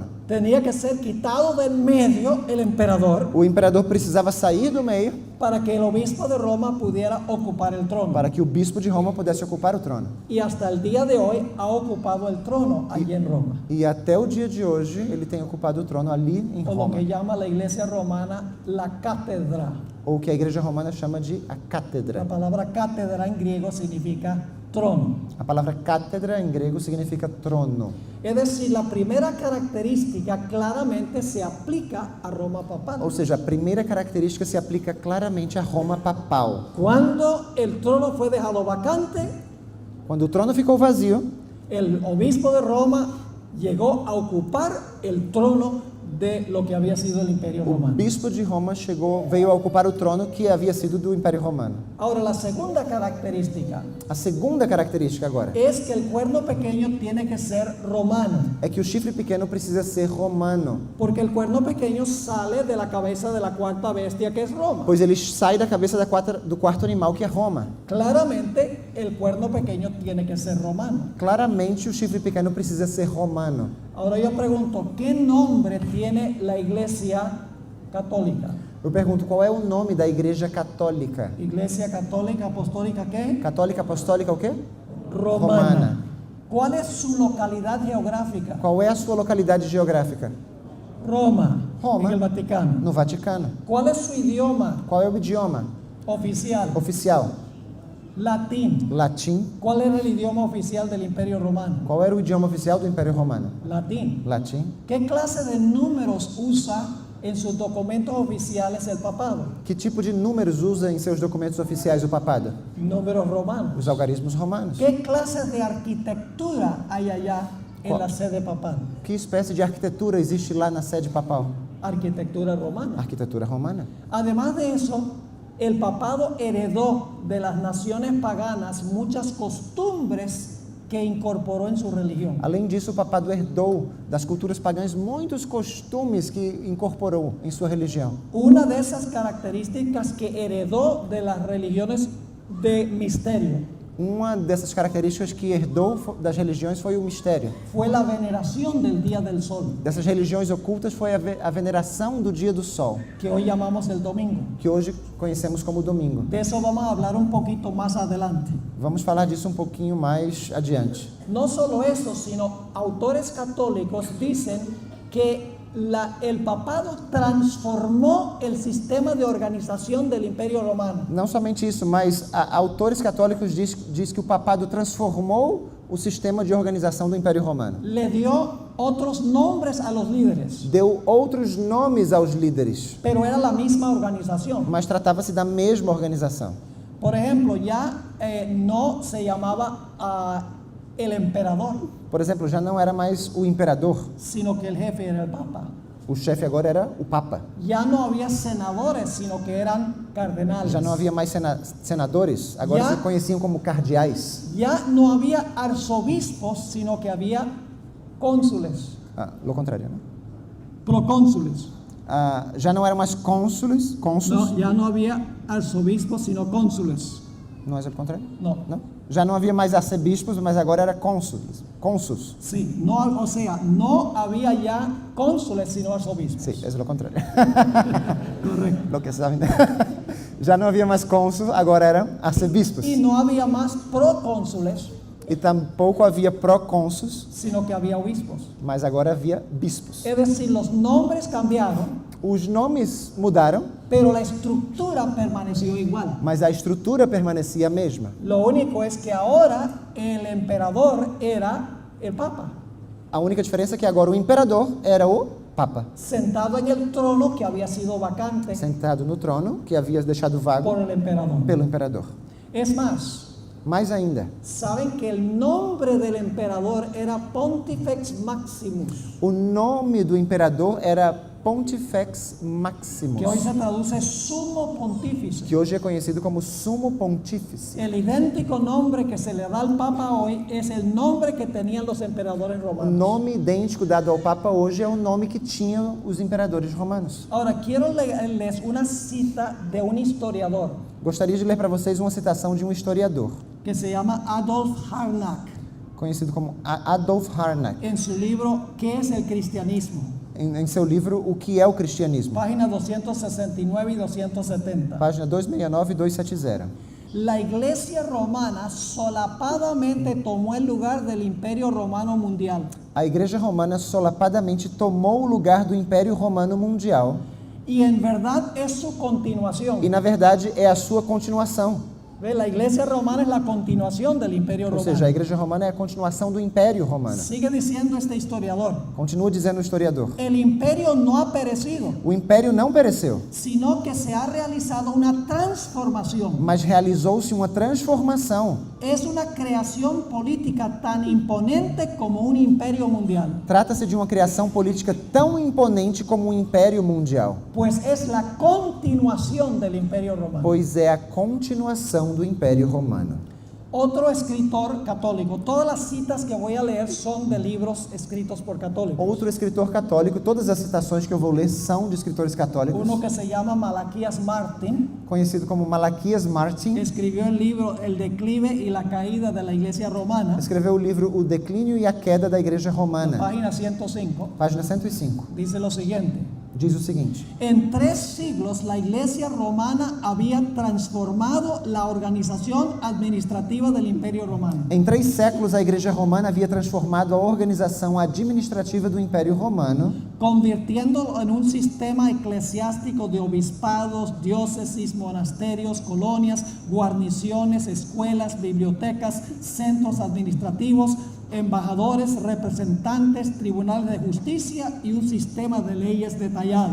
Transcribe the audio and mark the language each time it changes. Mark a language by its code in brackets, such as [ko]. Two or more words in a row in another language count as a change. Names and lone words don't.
[es] Tenía que ser quitado del medio el emperador [pt] O imperador precisava sair do meio [es] para que el obispo de Roma pudiera ocupar el trono. [pt] para que o bispo de Roma pudesse ocupar o trono. [es] Y hasta el día de hoy ha ocupado el trono allí en Roma, [pt] E até o dia de hoje ele tem ocupado o trono ali em o lo Roma, [es] que llama la iglesia romana la cátedra. [pt] ou que a igreja romana chama de a [es] La [pt] cátedra. [es] palabra cátedra en griego significa trono. [pt] A palavra cátedra em grego significa trono. [es] Es decir, la primera característica claramente se aplica a Roma papal. [pt] Ou seja, a primeira característica se aplica claramente a Roma papal. [es] Cuando el trono fue dejado vacante, [pt] Quando o trono ficou vazio, [es] el obispo de Roma llegó a ocupar el trono de lo que había sido el imperio [pt] o [es] romano. [pt] bispo de Roma veio a ocupar o trono que havia sido do Império Romano. [es] Ahora, la segunda característica [pt] A segunda característica agora [es] es que el cuerno pequeño tiene que ser romano, [pt] é que o chifre pequeno precisa ser romano, [es] porque el cuerno pequeño sale de la cabeza de la cuarta bestia que es Roma. [pt] pois ele sai da cabeça do quarto animal que é Roma. [es] Claramente, el cuerno pequeño tiene que ser romano. [pt] Claramente o chifre pequeno precisa ser romano. [es] Ahora yo pregunto, ¿qué nombre tiene la iglesia católica? [pt] Eu pergunto, qual é o nome da igreja católica? [es] Iglesia católica apostólica, ¿qué? [pt] Católica apostólica o quê? [es] Romana. ¿Cuál es su localidad geográfica? [pt] Qual é a sua localidade geográfica? [es] Roma, [pt] Roma. [es] en el Vaticano. [pt] No Vaticano. [es] ¿Cuál es su idioma [pt] Qual é o idioma [es] oficial? [pt] oficial? [es] Latín. [pt] Latim. [es] ¿Cuál era el idioma oficial del Imperio Romano? [pt] Qual era o idioma oficial do Império Romano? [es] Latín. [pt] Latim. [es] ¿Qué clase de números usa en sus documentos oficiales el papado? [pt] Que tipo de números usa em seus documentos oficiais o papado? [es] Números romanos. [pt] Os algarismos romanos. [es] ¿Qué clase de arquitectura hay allá en la sede papal? [pt] Que espécie de arquitetura existe lá na sede papal? [es] Arquitectura romana. [pt] Arquitetura romana. [es] Además de eso, el papado heredó de las naciones paganas muchas costumbres que incorporó en su religión. [pt] Além disso, o papado herdou das culturas pagãs muitos costumes que incorporou em sua religião. [es] Una de esas características que heredó de las religiones de misterio [pt] Uma dessas características que herdou das religiões foi o mistério. [es] fue la veneración del Día del Sol, [pt] Dessas religiões ocultas foi a veneração do dia do sol, [es] que hoy llamamos el domingo. [pt] que hoje conhecemos como domingo. [es] De eso vamos a hablar un poquito más adelante. [pt] Vamos falar disso um pouquinho mais adiante. [es] No solo eso, sino autores católicos dicen que el papado transformó el sistema de organización del Imperio Romano. [pt] Não somente isso, mas autores católicos diz que o papado transformou o sistema de organização do Império Romano. [es] Le dio otros nombres a los líderes, [pt] Deu outros nomes aos líderes, [es] pero era la misma organización. [pt] mas tratava-se da mesma organização. [es] Por ejemplo, ya no se llamaba el emperador, [pt] Por exemplo, já não era mais o imperador, [es] sino que el jefe era el papa. [pt] o chefe agora era o papa. [es] Ya no había senadores, sino que eran cardenales. [pt] Já não havia mais senadores, agora Já- se conheciam como cardeais. [es] Ya no había arzobispos, sino que había cónsules, [pt] Lo contrário, né? [es] procónsules. [pt] Já não eram mais cônsules, [es] No, ya no había arzobispos, sino cónsules. [pt] não é o contrário? [es] No. [pt] Não? Já não havia mais arcebispos, mas agora era cônsules. [es] Sí, no, o sea, no había ya cónsules, sino arzobispos. Sí, es lo contrario. Correcto. Lo que saben. [pt] Já não havia mais cônsul, agora eram arcebispos. [es] Y no había más procónsules, [pt] E tampouco havia procônsuls, [es] sino que había obispos. [pt] mas agora havia bispos. [es] Es decir, los nombres cambiaron, [pt] Os nomes mudaram, [es] pero la estructura permaneció igual. [pt] mas a estrutura permanecia a mesma. [es] Lo único es que ahora el emperador era el papa, [pt] A única diferença é que agora o imperador era o Papa, [es] sentado en el trono que había sido vacante [pt] sentado no trono que havia deixado vago [es] por el emperador. [pt] pelo imperador. [es] Es más, [pt] Mais ainda, [es] saben que el nombre del emperador era [la] Pontifex Maximus, [pt] o nome do imperador era [la] Pontifex Maximus, [es] que hoy se traduce sumo pontífice. [pt] que hoje é conhecido como Sumo Pontífice. [es] El idéntico nombre que se le da al Papa hoy es el nombre que tenían los emperadores [pt] O [es] romanos. [pt] nome idêntico dado ao Papa hoje é o nome que tinham os imperadores romanos. [es] Ahora, quiero leerles una cita de un historiador [pt] Gostaria de ler para vocês uma citação de um historiador, [es] que se llama Adolf Harnack, [pt] conhecido como Adolf Harnack, [es] en su libro ¿Qué es el cristianismo? [pt] em seu livro O que é o Cristianismo, [es] Páginas 269 y 270. [pt] página 269 e 270. [es] La iglesia romana solapadamente tomó el lugar del imperio romano mundial [pt] A Igreja Romana solapadamente tomou o lugar do Império Romano Mundial [es] y en verdad es su continuación. [pt] e, na verdade, é a sua continuação. [es] ¿Ve? La iglesia romana es la continuación del imperio [pt] Ou [es] romano. [pt] seja, a Igreja Romana é a continuação do Império Romano. [es] Sigue diciendo este historiador, [pt] Continua dizendo o historiador. [es] el imperio no ha perecido, [pt] O Império não pereceu, [es] sino que se ha realizado una transformación. [pt] mas realizou-se uma transformação. [es] Es una creación política tan imponente como un imperio mundial, [pt] Trata-se de uma criação política tão imponente como o Império Mundial, [es] pues es la continuación del imperio romano. [pt] pois é a continuação do Império Romano. [es] Otro escritor católico, todas las citas que voy a leer son de libros escritos por católicos. [pt] Outro escritor católico, todas as citações que eu vou ler são de escritores católicos, [es] Uno que se llama Malaquías Martín, [pt] conhecido como Malaquias Martin, [es] escribió el libro El declive y la caída de la iglesia romana, [pt] escreveu o livro O Declínio e a Queda da Igreja Romana, [es] página 105, [pt] página 105. [es] dice lo siguiente: [pt] Diz o seguinte: [es] en 3 siglos la iglesia romana había transformado la organización administrativa del imperio romano. [pt] Em 3 séculos, a Igreja Romana havia transformado a organização administrativa do Império Romano, [es] Convirtiéndolo en un sistema eclesiástico de obispados, diócesis, monasterios, colonias, guarniciones, escuelas, bibliotecas, centros administrativos, embajadores, representantes, tribunales de justicia y un sistema de leyes detallado.